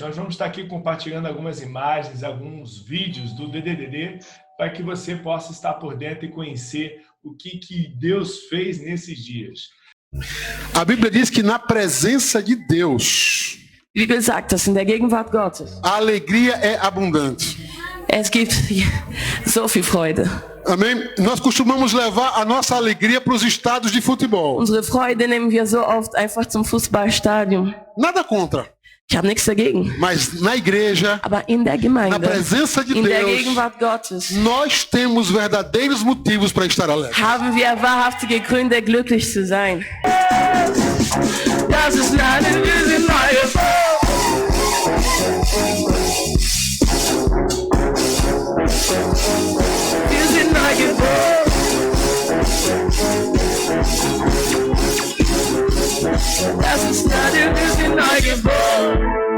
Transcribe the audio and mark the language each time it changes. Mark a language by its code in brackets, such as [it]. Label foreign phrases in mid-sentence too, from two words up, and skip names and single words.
[pt] Nós vamos estar aqui compartilhando algumas imagens, alguns vídeos do DDD para que você possa estar por dentro e conhecer o que Deus fez nesses dias. A Bíblia diz que na presença de Deus, [de] Die Bibel sagt das in der Gegenwart Gottes. [pt] a alegria é abundante. [de] Es gibt so viel Freude. [pt] Amém? Nós costumamos levar a nossa alegria para os estádios de futebol. [de] Unsere Freude nehmen wir so oft einfach zum Fußballstadion. [pt] Nada contra. [de] Ich habe nichts dagegen. [pt] Mas na igreja, [de] Aber in der [pt] na [de] Gemeinde, [pt] presença de [de] in der [pt] Deus, [de] Gegenwart Gottes, [pt] nós temos verdadeiros motivos para estar alegres. [de] haben wir wahrhaftige Gründe, glücklich zu sein. Das ist eine neue Wir sind neu geboren. Das ist eine, wir sind neu geboren.